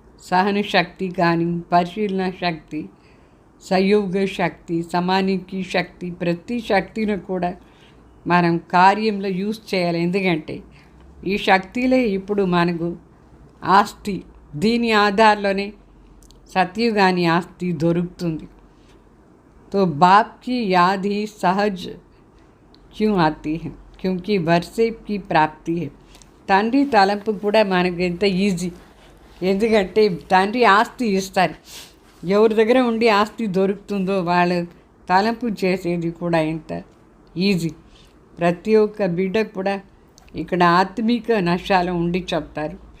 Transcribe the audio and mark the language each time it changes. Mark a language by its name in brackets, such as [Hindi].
[Telugu] సహన శక్తి కానీ, పరిశీలన శక్తి, సహయోగ శక్తి, సమానికి శక్తి, ప్రతి శక్తిని కూడా మనం కార్యంలో యూజ్ చేయాలి. ఎందుకంటే ఈ శక్తిలే ఇప్పుడు మనకు ఆస్తి. దీని ఆధారంలోనే సత్యుగాని ఆస్తి దొరుకుతుంది. [Hindi] तो बाप की याद ही सहज क्यों आती है? क्योंकि वर्षे की प्राप्ति है. [Telugu] తండ్రి తలంపు కూడా మనకు ఎంత ఈజీ, ఎందుకంటే తండ్రి ఆస్తి ఇస్తారు. ఎవరి దగ్గర ఉండి ఆస్తి దొరుకుతుందో వాళ్ళ తలంపు చేసేది కూడా ఎంత ఈజీ. ప్రతి ఒక్క బిడ్డకు కూడా ఇక్కడ ఆత్మిక నష్టాలు ఉండి చెప్తారు.